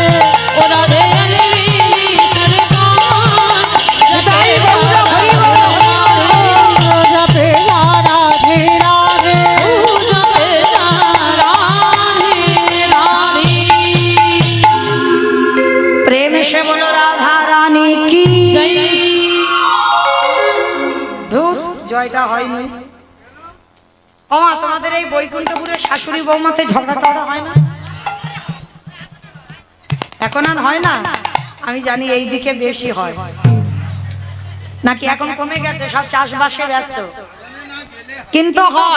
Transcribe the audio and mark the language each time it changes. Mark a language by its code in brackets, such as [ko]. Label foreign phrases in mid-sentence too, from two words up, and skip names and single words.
[hi] ओ राधे अलबेली सरकार जपे जा राधे राधे जपे जा राधे राधे जपे जा राधे राधे प्रेम से बोलो राधा रानी की जय [bn] ধুর, জয়টা হয়নি। ও মা, তোমাদের এই বৈকুণ্ঠপুরের শাশুড়ি বৌমাতে ঝগড়া টগড়া হয় না? এখন আর হয় না? আমি জানি এই দিকে বেশি হয়, নাকি এখন কমে গেছে, সব চাষবাসে ব্যস্ত, কিন্তু হয়।